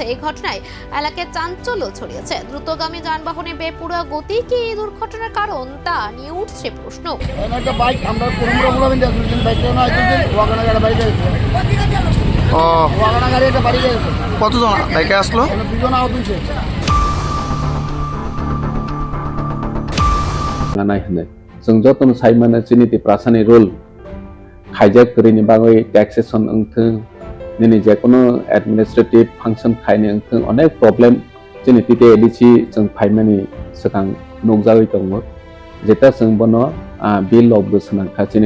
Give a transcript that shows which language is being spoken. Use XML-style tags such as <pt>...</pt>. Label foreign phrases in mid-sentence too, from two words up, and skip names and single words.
<bn>এই ঘটনায় এলাকায় চাঞ্চল্য ছড়িয়েছে। দ্রুতগামী যানবাহনে বেপরোয়া গতি কি এই দুর্ঘটনার কারণ তা নিয়ে উঠছে প্রশ্ন। কতজন বাইকে আসলো?</bn> <trp>जों जतन साइमाना चिनिति प्रासानि रुल खाइजाक करिनि बागै टैक्सेशन अंथों निनि जेकुनु</trp> <en>administrative function</en> <trp>खाइनि अंथों अनेक प्रॉब्लम चिनिति ते एडिसि जों फाइमानि सकां नोगजागै दङ जेता जों बनो बिल अफ बोसोनांखा चिनि</trp>